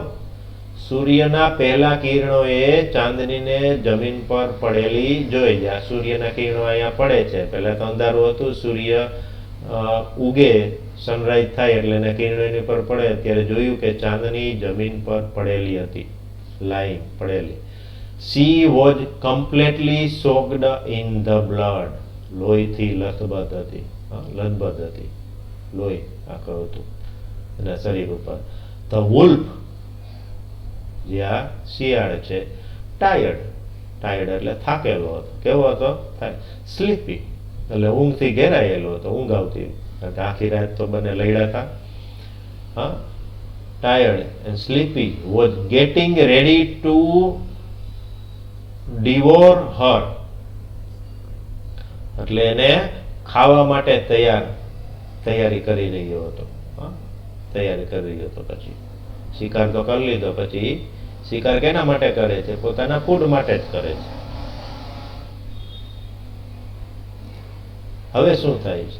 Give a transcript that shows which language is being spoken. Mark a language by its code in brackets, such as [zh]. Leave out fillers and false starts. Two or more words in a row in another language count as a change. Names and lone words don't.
[gu] સૂર્યના પહેલા કિરણોએ ચાંદનીને જમીન પર પડેલી જોઈ. જ્યાં સૂર્યના કિરણો અહીંયા પડે છે, પહેલા તો અંધારું હતું, સૂર્ય ઉગે, સનરાઈઝ થાય એટલે એના કિરણો એની પર પડે, ત્યારે જોયું કે ચાંદની જમીન પર પડેલી હતી, લાઈંગ, પડેલી. [en] She was completely soaked in the blood. [gu] લોહીથી લથબથ હતી, લથબથ હતી, લોહી આખું હતું એના શરીર ઉપર. [en] The wolf, [gu] જે આ શિયાળ છે, ટાયર્ડ, ટાયર્ડ એટલે થાકેલો હતો. કેવો હતો? સ્લીપી એટલે ઊંઘથી ઘેરાયેલો હતો, ઊંઘ આવતી, કારણ કે આખી રાત તો બંને લડ્યા હતા. [en] હા, tired and sleepy was getting ready to devour her, [gu] એટલે એને ખાવા માટે તૈયારી કરી રહ્યો હતો. તૈયારી કરી રહ્યો હતો. પછી શિકાર તો કરી લીધો. પછી શિકાર કેના માટે કરે છે? પોતાના ફૂડ માટે જ કરે છે. હવે શું થાય છે?